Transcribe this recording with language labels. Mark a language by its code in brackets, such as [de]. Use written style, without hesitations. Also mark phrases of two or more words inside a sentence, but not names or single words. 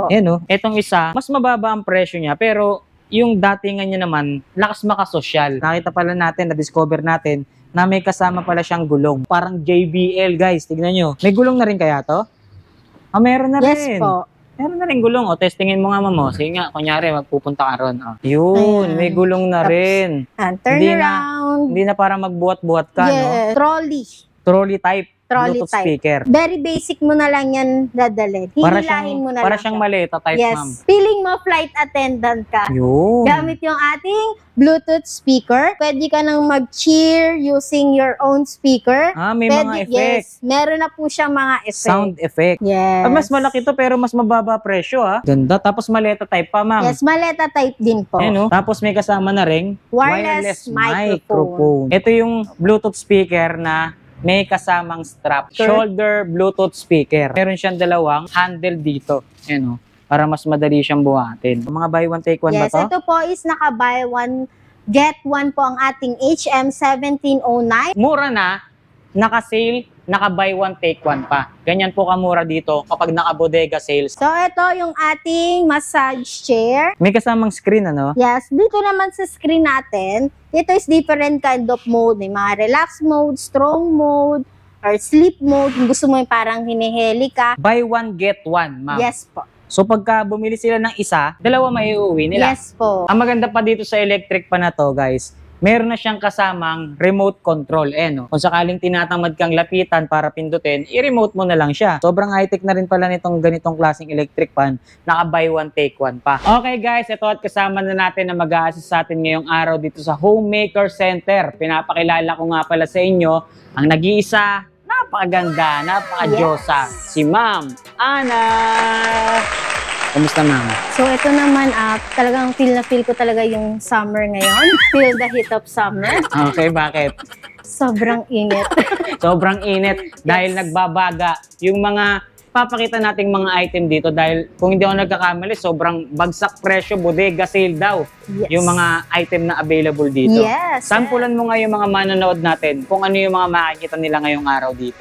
[tl] Ayan Itong isa, mas mababa ang presyo niya. Pero yung datingan niya naman, lakas makasosyal. Nakita pala natin, na-discover natin, na may kasama pala siyang gulong. Parang JBL guys. Tignan nyo. May gulong na rin kaya to? Meron na rin. Yes po. Meron na rin gulong. Testingin mo nga, mamo. Sige nga, kunyari, magpupunta ka ron. Yun, may gulong na rin. [en] Turn around. [tl] Hindi na para magbuhat-buhat ka, no? [en] Trolley type. Bluetooth speaker. Very basic [tl] mo na lang yan dadalhin. Hihilahin mo na lang. Para siyang maleta type, ma'am. Feeling mo flight attendant ka. Yun. Gamit yung ating [en] Bluetooth speaker. [tl] Pwede ka nang mag-cheer [en] using your own speaker. [tl] May mga effect. Yes, meron na po siyang mga effect. [en] Sound effect. Yes. [tl] Mas malaki to pero mas mababa presyo, Ganda. Tapos maleta type pa, ma'am. Yes, maleta type din po. Tapos may kasama na ring [en] wireless microphone. [tl] Ito yung [en] Bluetooth speaker [tl] na may kasamang strap. [en] Shoulder Bluetooth speaker. [tl] Meron siyang dalawang handle dito. Para mas madali siyang buhatin. Mga [en] buy one take one [tl] ba to? [en] Yes, [tl] ito po is naka- [en] buy one, get one [tl] po ang ating HM1709. Mura na, naka-sale, naka- [en] buy one take one [tl] pa. Ganyan po kamura dito kapag naka-bodega sales. So, ito yung ating massage chair. May kasamang screen, Yes, dito naman sa screen natin, ito is [en] different kind of mode. [tl] May mga [en] relax mode, strong mode, or sleep mode. [tl] Kung gusto mo yung parang hiniheli ka. [en] Buy one, get one, ma'am. [tl] Yes po. So pagka bumili sila ng isa, dalawa maiuwi nila. Yes po. Ang maganda pa dito sa electric pa na to, guys, meron na siyang kasamang [en] remote control. [tl] Kung sakaling tinatamad kang lapitan para pindutin, i-remote mo na lang siya. Sobrang high-tech na rin pala nitong ganitong klaseng [en] electric pan. [tl] Naka- [en] buy one, take one [tl] pa. Okay guys, ito at kasama na natin na mag-a-assist sa atin ngayong araw dito sa Homemaker Center. Pinapakilala ko nga pala sa inyo ang nag-iisa, napakaganda, napaka-diyosa, si Ma'am Ana. Kamusta, ma'am? So, ito naman, talagang feel na feel ko talaga yung summer ngayon. [en] Feel the heat of summer. [tl] Okay, bakit? Sobrang init. Sobrang init dahil nagbabaga yung mga papakita nating mga item dito dahil kung hindi ako nagkakamali, sobrang bagsak presyo, bodega sale daw yung mga item na available dito. [en] Yes. [tl] Sampulan mo nga yung mga manonood natin kung ano yung mga makikita nila ngayong araw dito.